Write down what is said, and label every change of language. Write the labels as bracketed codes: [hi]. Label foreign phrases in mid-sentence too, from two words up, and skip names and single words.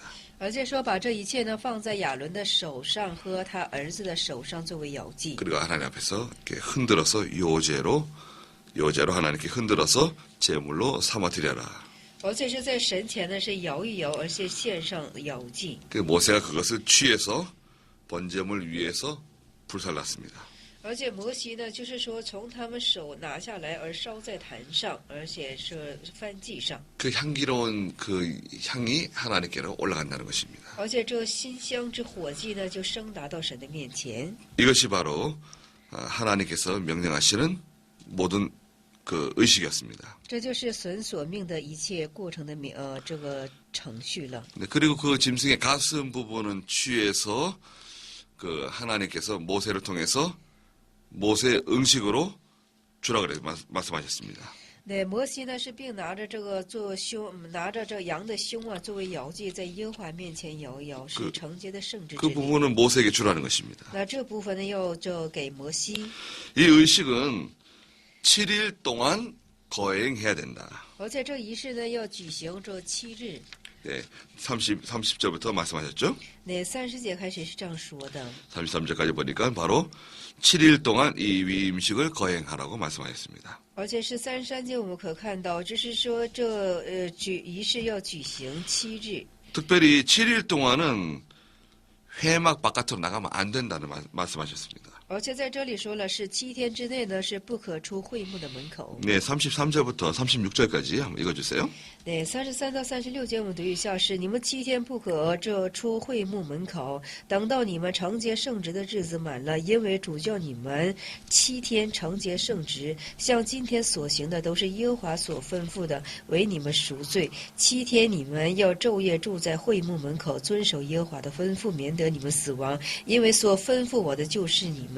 [zh] 而且说把这一切呢放在亚伦的手上和他儿子的手上作为摇祭， [ko] 그리고 하나님 앞에서 이렇게 흔들어서 요제로 하나님께 흔들어서 제물로 삼아 드려라. [zh] 而且是在神前呢是摇一摇，而且献上摇祭。 [ko] 그 모세가 그것을 취해서 번제물 위에서 불살랐습니다. [zh] 而且摩西呢，就是说从他们手拿下来而烧在坛上，而且是燔祭上。 [ko] 그 향기로운 그 향이 하나님께로 올라간다는 것입니다. [zh] 而且这馨香之火祭呢，就升达到神的面前。 [ko] 이것이 바로 하나님께서 명령하시는 모든 그 의식이었습니다. [zh] 这就是神所命的一切过程的这个程序了。 [ko] 네, 그리고 그 짐승의 가슴 부분은 취해서 그 하나님께서 모세를 통해서 모세 응식으로 주라 그래 말씀하셨습니다. [zh] 对，摩西呢是并拿着这个拿着这羊的胸啊作为摇祭，在耶和华面前摇一摇，是承接的圣之之 [ko] 그 [zh] 礼。 [ko] 부분은 모세에게 주라는 것입니다. [zh] 那这部分呢要给摩西。 [ko] 이 의식은 7일 동안 거행해야 된다. [zh] 而且这仪式呢要举行这7日。 [ko] 네, 30절부터 말씀하셨죠? [zh] 네，30节开始是这样说的。 [ko] 33절까지 보니까 바로 7일 동안 이 위임식을 거행하라고 말씀하셨습니다. [zh] 而且是33节我们可看到，就是说这仪式要举行7日。 [ko] 특별히 7일 동안은 회막 바깥으로 나가면 안 된다는 말씀하셨습니다. [zh] 而且在这里说了，是7天之内呢是不可出会幕的门口。 [ko] 네, 33절부터 36절까지 한번 읽어주세요. [zh] 네，33 到36节我们读一下是：你们7天不可这出会幕门口，等到你们承接圣职的日子满了，因为主叫你们7天承接圣职，像今天所行的都是耶和华所吩咐的，为你们赎罪。7天你们要昼夜住在会幕门口，遵守耶和华的吩咐，免得你们死亡，因为所吩咐我的就是你们。